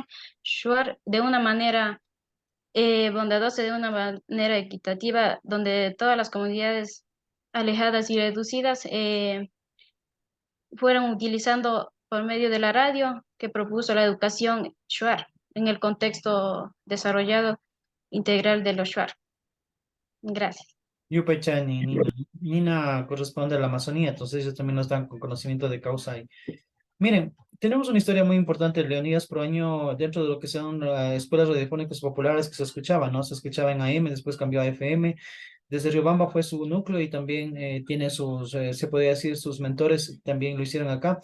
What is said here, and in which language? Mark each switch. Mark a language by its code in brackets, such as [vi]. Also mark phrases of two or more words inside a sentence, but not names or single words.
[es] Shuar, de una manera bondadosa, de una manera equitativa, donde todas las comunidades alejadas y reducidas fueron utilizando por medio de la radio que propuso la educación Shuar en el contexto desarrollado integral de los Shuar. Gracias. [qu] Yupaychani, Nina. [es] Nina corresponde a la Amazonía, entonces ellos también nos dan con conocimiento de causa. Miren, tenemos una historia muy importante de Leonidas Proaño dentro de lo que son escuelas radiofónicas populares que se escuchaban, ¿no? Se escuchaba en AM, después cambió a FM. Desde Riobamba fue su núcleo y también tiene sus, se podría decir, sus mentores también lo hicieron acá.